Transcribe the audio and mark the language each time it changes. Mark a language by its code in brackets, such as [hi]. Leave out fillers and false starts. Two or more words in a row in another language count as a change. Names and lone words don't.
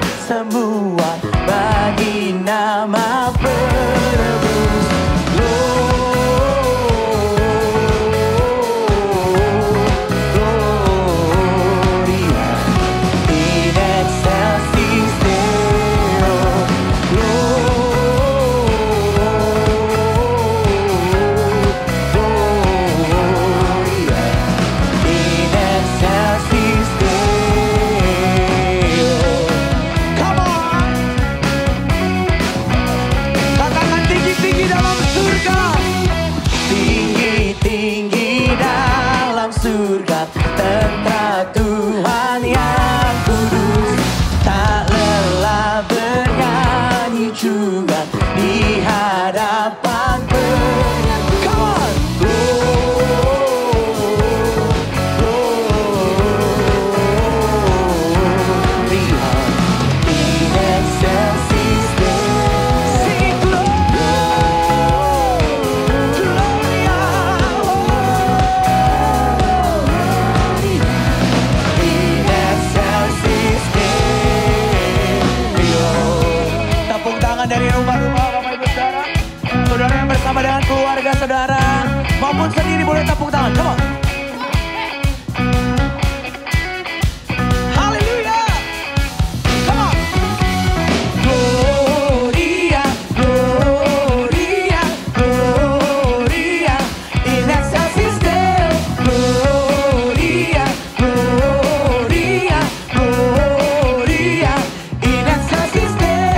[id] semua bagi nama penebus. [la] Gloria in excelsis Deo. Gloria in excelsis Deo. [en] Come on. [id] Katakan tinggi-tinggi dalam surga. Tinggi-tinggi dalam surga, tentara Tuhan yang kudus. Tak lelah bernyanyi juga di hadapan penyembah. [en] Come on. [la] Gloria in excelsis Deo. [en] Sing Gloria. [la] In excelsis Deo. [id] Tepuk tangan dari rumah-rumah Bapak Ibu Saudara. Saudara yang bersama dengan keluarga saudara maupun sendiri boleh tepuk tangan. [en] Come on. Haleluya. Come on. [la] Gloria, Gloria, Gloria in excelsis Deo. Gloria, Gloria, Gloria in excelsis Deo.